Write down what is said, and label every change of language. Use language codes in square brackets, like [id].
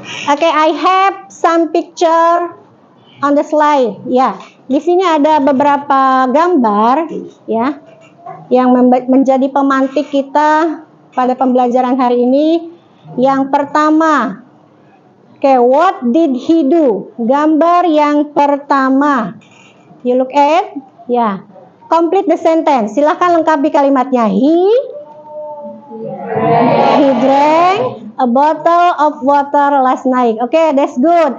[en] Okay, I have some picture on the slide. [id] Ya, di sini ada beberapa gambar ya yang menjadi pemantik kita pada pembelajaran hari ini. Yang pertama, [en] okay, what did he do? [id] Gambar yang pertama. [en] You look at, [id] ya. [en] Complete the sentence. [id] Silakan lengkapi kalimatnya. [en] He drank a bottle of water last night. Okay, that's good.